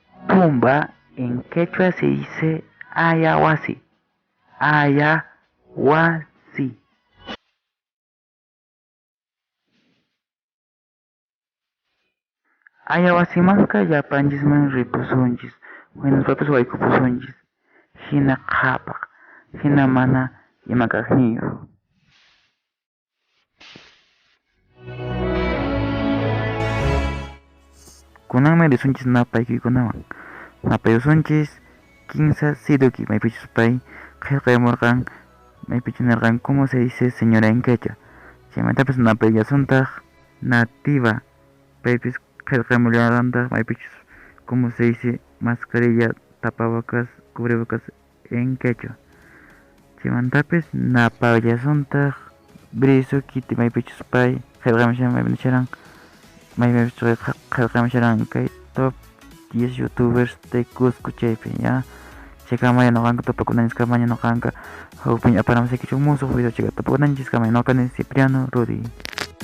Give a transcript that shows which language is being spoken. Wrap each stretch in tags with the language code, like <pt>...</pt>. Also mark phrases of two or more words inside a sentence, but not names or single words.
<es>tumba en quechua se dice ayahuasi.</es> <qu>Ayahuasi. Ayahuasimanka llapanchikman ripusunchis. Wenaspapas waykupusunchis. Hina qhapaq. Hina mana imakaqniyuq. Kunanmi risunchis napaykunawan. Napayusunchis Kinsa Siduki maypichus pay qillqaymurqan maypichu nirqan</qu> <es>como se dice señora en quechua.</es> <qu>Chaymantapas napaylasuntaq nativa paypis qillqaymurllarantaj maypichus</qu> <es>como se dice mascarilla tapabocas cubrebocas en quechua.</es> <qu>Chaymantapis napallasuntaq briso kiti maypichus pay qillqaymushan maypicharan maypichus qillqaymusharan kay</qu> <es>top 10 youtubers de Cusco</es> <qu>chaypi ya. Chaykamaya noqanka tupakunaniskamaya noqanka hawpiña aparamusaykichuk musuq video chayka tupakunanchis kamay noqani Cipriano Rudy.</qu>